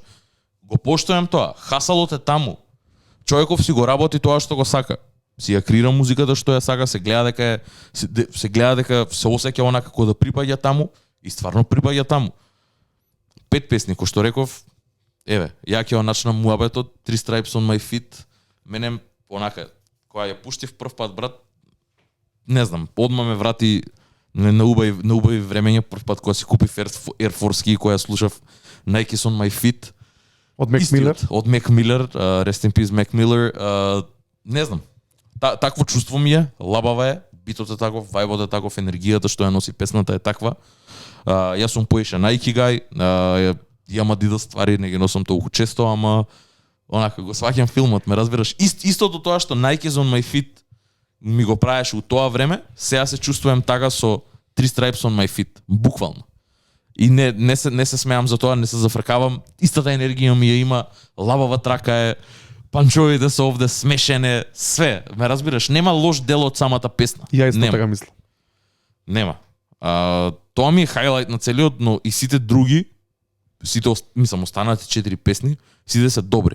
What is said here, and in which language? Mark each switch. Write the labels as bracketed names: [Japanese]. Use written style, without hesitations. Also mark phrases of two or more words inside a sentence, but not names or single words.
[Macedonian] Го поштојам тоа. Хасалот е таму. Човеков си го работи тоа што го сака. Си ја креира музиката што ја сака, се гледа дека се осеќа онака како да припаѓа таму и стварно припаѓа таму. 5 песни, кој што реков, еве, ја ќе начнам муабетот, 3 Stripes on my feet, мене онака, кога ја пуштив прв пат, брат, не знам, одма ме врати на убави времења, прв пат кога си купив Air Force-ки, која слушав Nike's on my feet. Од Мек Милер. Од Мек Милер, [English] Rest in Peace [Macedonian] Мек Милер, не знам. Такво чувство ми е, лабава е, битот е таков, вајбот е таков, енергијата што ја носи песната е таква. Јас сум поише Nike guy, јам Adidas ствари, не ги носам толку често, ама онака го сваќам филмот, ме разбираш. Истото тоа што Nike's on my feet ми го правеше у тоа време, сега се чувствувам така со 3 Stripes on my feet, буквално. И не се смеам за тоа, не се зафркавам, истата енергија ми ја има, лабава трака е, панчовите се овде смешене, све, ме разбираш, нема лош дел од самата песна. Ја исто така мислам. Нема. Тоа ми е хайлайт на целиот, но и сите други, мислам, останати 4 песни, сите се добри.